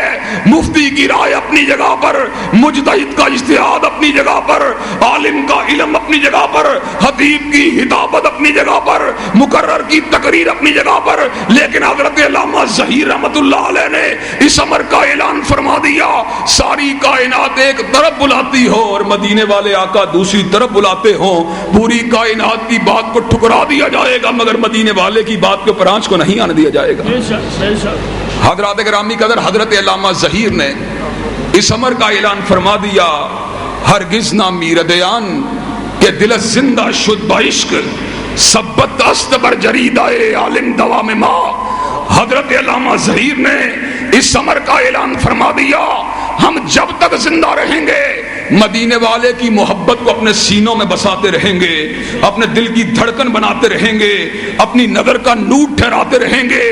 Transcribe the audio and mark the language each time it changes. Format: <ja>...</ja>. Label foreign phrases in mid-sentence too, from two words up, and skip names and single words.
<ur>مفتی کی رائے اپنی جگہ پر، مجتہد کا اجتہاد اپنی جگہ پر، عالم کا علم اپنی جگہ پر، خطیب کی ہدابت اپنی جگہ پر، مقرر کی تقریر اپنی جگہ پر، لیکن حضرت علامہ ظہیر رحمت اللہ علیہ نے اس امر کا اعلان فرما دیا ساری کائنات ایک طرف بلاتی ہو اور مدینے والے آقا دوسری طرف بلاتے ہوں، پوری کائنات کی بات کو ٹھکرا دیا جائے گا مگر مدینے والے کی بات کے اوپر آنچ کو نہیں آنے دیا جائے گا۔ حضرات گرامی قدر، حضرت علامہ ظہیر نے اس امر کا اعلان فرما دیا</ur> <fa>ہرگز نہ میر دیان کہ دل زندہ شد بعشق سبت است بر جریدائے عالم دوام ما۔</fa> <ur>حضرت علامہ ظہیر نے اس امر کا اعلان فرما دیا ہم جب تک زندہ رہیں گے مدینے والے کی محبت کو اپنے سینوں میں بساتے رہیں گے، اپنے دل کی دھڑکن بناتے رہیں گے، اپنی نظر کا نور ٹھہراتے رہیں گے۔</ur>